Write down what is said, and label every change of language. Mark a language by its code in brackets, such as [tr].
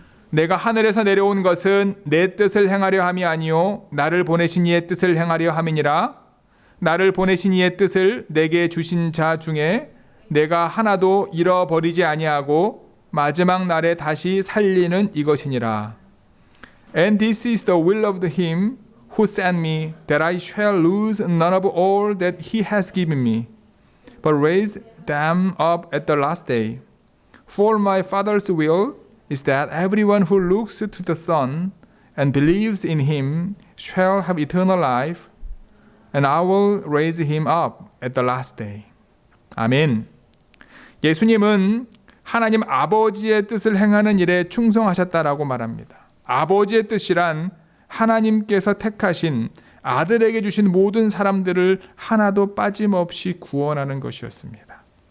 [ko] 내가 하늘에서 내려온 것은 내 뜻을 행하려 함이 아니요 나를 보내신 이의 뜻을 행하려 함이니라. 나를 보내신 이의 뜻을 내게 주신 자 중에 내가 하나도 잃어버리지 아니하고 마지막 날에 다시 살리는 이것이니라. [en] And this is the will of him who sent me, that I shall lose none of all that he has given me, but raise them up at the last day. For my Father's will is that everyone who looks to the Son and believes in him shall have eternal life, and I will raise him up at the last day. [ko] 아멘. 예수님은 하나님 아버지의 뜻을 행하는 일에 충성하셨다라고 말합니다. 아버지의 뜻이란 하나님께서 택하신 아들에게 주신 모든 사람들을 하나도 빠짐없이 구원하는 것이었습니다.